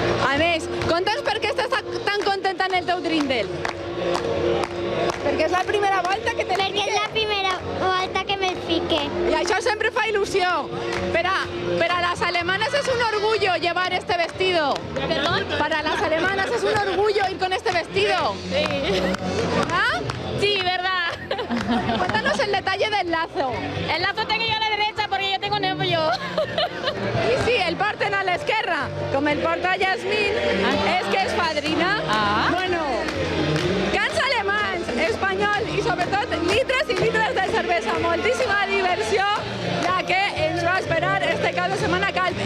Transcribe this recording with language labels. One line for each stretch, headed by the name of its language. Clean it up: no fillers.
Catalan: A més, conta'ns per què estàs tan contenta en el teu Trindel. Perquè és la primera volta que te l'he Perquè és la primera volta que me'l fique. I això sempre fa il·lusió.
Spanish: Per a las alemanas es un orgullo llevar este vestido. ¿Perdón? Para las alemanas es un orgullo ir con este vestido. Sí. ¿Ah? Sí, verdad. Cuéntanos el detalle del lazo. El lazo tengo yo a la derecha porque yo tengo nervio.
Catalan: Y sí, el porten a la esquerra, com el porta Yasmin, és que és padrina. Bueno, cants alemanys, espanyol i sobretot litres i litres de cervesa. Moltíssima diversió la que ens va esperar este cap de setmana a Calp.